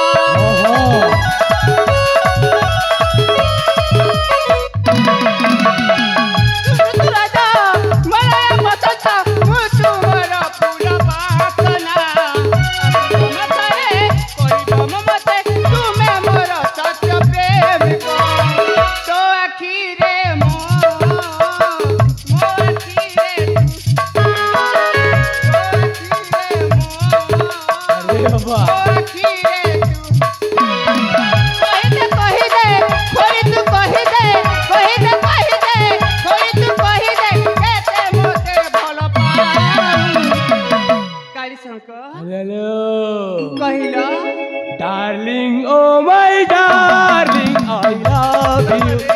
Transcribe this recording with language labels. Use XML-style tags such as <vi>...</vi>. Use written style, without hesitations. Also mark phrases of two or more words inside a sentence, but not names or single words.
<or>ଋତୁ ରାଜା ମଳୟ ବସନ୍ତ ମୁଁ ତୁମର ଫୁଲ ବାସନା ମତରେ କହିବ ମତେ ତୁମେ ମୋର ସତ ପ୍ରେମିକ ତୋ ଆଖିରେ ମୋ ଆଖିରେ ଆରେ ବାବା</or> <en>Hello darling oh my darling I love you</en>